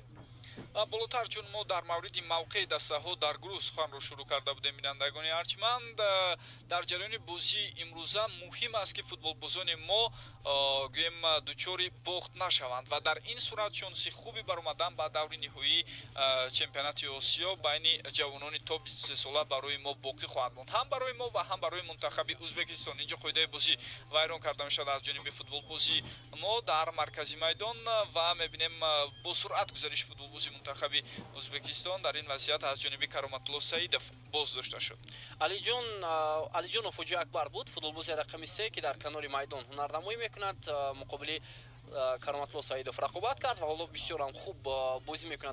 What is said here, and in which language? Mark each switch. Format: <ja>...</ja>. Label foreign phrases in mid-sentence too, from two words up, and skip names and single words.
<fa>بالاتر چون ما در مورد موقع دسته ها در گروه سخن رو شروع کرده بودیم بینندگان ارجمند، در جریان بازی امروزه مهم است که فوتبالبازان ما گویم دچار باخت نشوند و در این صورت شانس خوبی برآمدن به دور نهایی چمپیونات آسیا بین جوانان تا 23 ساله برای ما باقی خواهد ماند، هم برای ما و هم برای منتخب ازبکستان. اینجا قاعده بازی ویران کرده میشد از جانب فوتبالبازی ما در مرکزی میدان و میبینیم با سرعت گزارش فوتبال</fa> <tg>футболбози мунтахаби Узбекистон дар ин вазъият аз ҷониби Кароматулло Саидов боздошта шуд. алиҷонов ҳоҷи акбар буд, футболбози рақами 3 ки дар канори майдон ҳунарнамоӣ мекунад, муқобили Кароматулло Саидов рақобат кард ва ҳоло бисёрам хуб бозӣ мекунад.</tg>